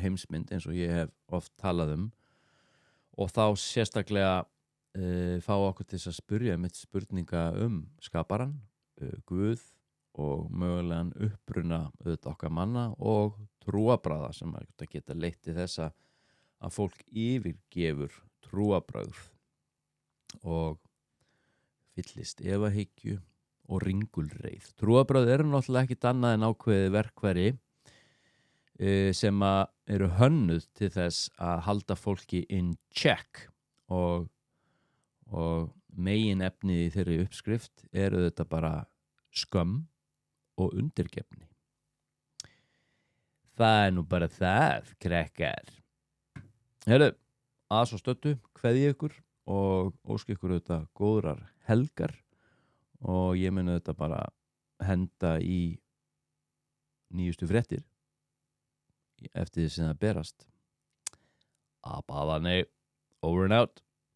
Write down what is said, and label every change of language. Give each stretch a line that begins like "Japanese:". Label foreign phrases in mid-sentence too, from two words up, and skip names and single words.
Icelandic: heimsmynd eins og ég hef oft talað og þá sérstaklega fá okkur til þess að spyrja mitt spurninga skaparan, Guð og mögulegan uppruna auðvitað okkar manna og trúarbragða sem að geta leitt til þess að fólk yfirgefur trúarbragð og fyllist efahyggju og ringulreið. Trúarbragð eru náttúrulega ekkit annað en ákveðið verkfæri sem að eru hönnuð til þess að halda fólki
English: in check
Icelandic: og megin efnið í þeirri uppskrift eru þetta bara skömm og undirgefni. Það nú bara það, krakkar. Heyrðu, að svo stöddu, kveðji ykkur og óski ykkur auðvitað góðrar helgar og ég muni auðvitað bara henda í nýjustu fréttir eftir því sem það berast. Abaðanei,
English: over and out.